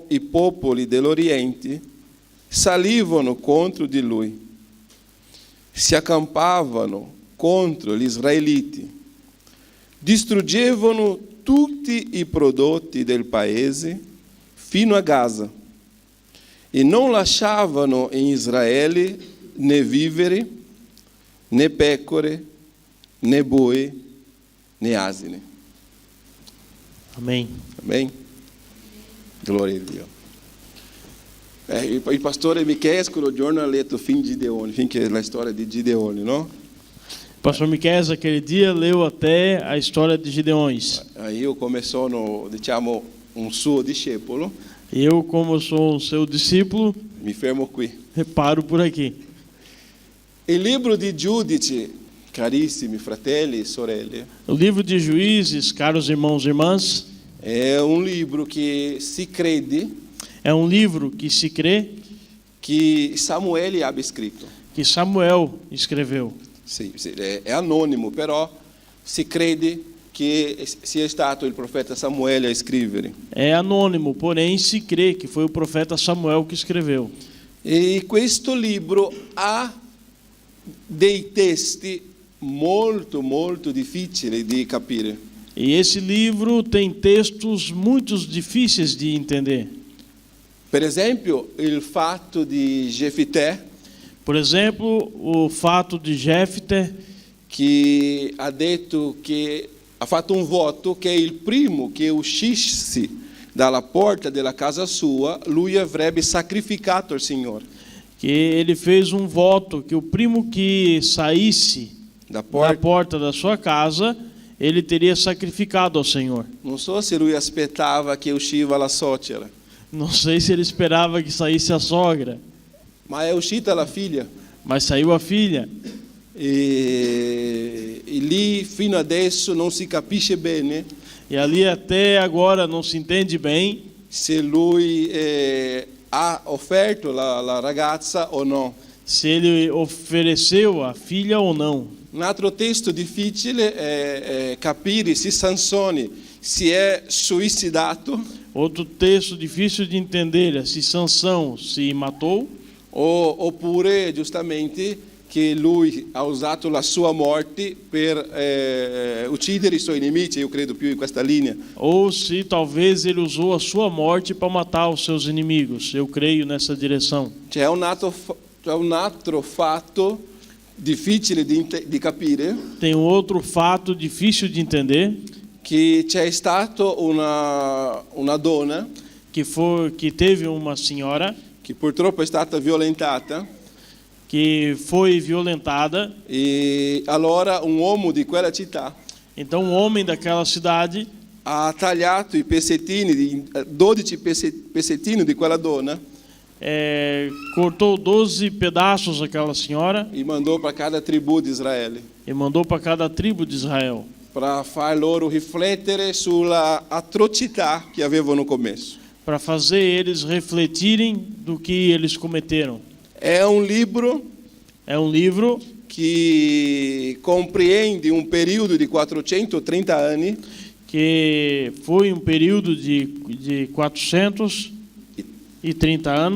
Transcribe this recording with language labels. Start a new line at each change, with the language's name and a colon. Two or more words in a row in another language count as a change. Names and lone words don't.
Italian: i popoli dell'Oriente salivano contro di lui, si accampavano contro gli israeliti, distruggevano tutti i prodotti del paese fino a Gaza e non lasciavano in Israele né viveri, né pecore, né boi, né asine.
Portuguese: Amém. Amém? Glória
Italian: a Dio. Il pastore Michele quello giorno ha letto fin Gideone, finché è la storia di Gideone, no?
Portuguese: O pastor Miqueias, aquele dia, leu até a história de Gideões.
Italian: Io come sono, diciamo, un suo discepolo,
Portuguese: Eu, como sou o seu discípulo,
Italian: mi fermo qui.
Portuguese: paro por aqui.
Italian: Il libro di Giudici, carissimi fratelli e sorelle,
Portuguese: O livro de Juízes, caros irmãos e irmãs,
Italian: è un libro che si crede
Portuguese: é um livro que se crê
Italian: che Samuele abbia scritto.
Portuguese: que Samuel escreveu.
Italian: Sì, è anonimo, però si crede che sia stato il profeta Samuele a scrivere.
Portuguese: É anônimo, porém se crê que foi o profeta Samuel que escreveu.
Italian: E questo libro ha dei testi molto, molto difficili di capire.
Portuguese: E esse livro tem textos muito difíceis de entender.
Italian: Per esempio, il fatto di Jefité,
Portuguese: Por exemplo, o fato de Jefté,
Italian: che ha detto che ha fatto un voto che il primo che uscisse dalla porta della casa sua, lui avrebbe sacrificato al Signore.
Portuguese: que ele fez um voto que o primo que saísse Da da porta da sua casa, ele teria sacrificado ao Senhor.
Italian: Non so se lui aspettava che usciva la suocera,
Portuguese: Não sei se ele esperava que saísse a sogra,
Italian: ma è uscita la figlia.
Portuguese: mas saiu a filha.
Italian: E lì fino adesso non si capisce bene
Portuguese: E ali até agora não se entende bem
Italian: se lui ha offerto la ragazza o no.
Portuguese: se ele ofereceu a filha ou não.
Italian: Un altro testo difficile è capire se Sansone si è suicidato
Portuguese: Outro texto difícil de entender é se Sansão se matou
Italian: oppure giustamente che lui ha usato la sua morte per uccidere i suoi nemici. Io credo più in questa linea.
Portuguese: ou se talvez ele usou a sua morte para matar os seus inimigos. Eu creio nessa direção.
Italian: C'è un altro fatto difficile di capire,
Portuguese: Tem um outro fato difícil de entender,
Italian: che c'è stato una donna
Portuguese: que teve uma senhora
Italian: che purtroppo è stata violentata
Portuguese: que foi violentada.
Italian: e allora un uomo di quella città
Portuguese: Então um homem daquela cidade
Italian: ha tagliato i pezzettini, 12 pezzettini di quella donna
Portuguese: cortou 12 pedaços daquela senhora e mandou para cada
Italian: tribù di Israele,
Portuguese: e mandou para cada tribo de Israel,
Italian: para far loro riflettere sulla atrocità che avevano commesso.
Portuguese: para fazer eles refletirem do que eles cometeram.
Italian: È un libro
Portuguese: É um livro
Italian: che compreende un periodo di 430 anni
Portuguese: que foi um período de 430 anos,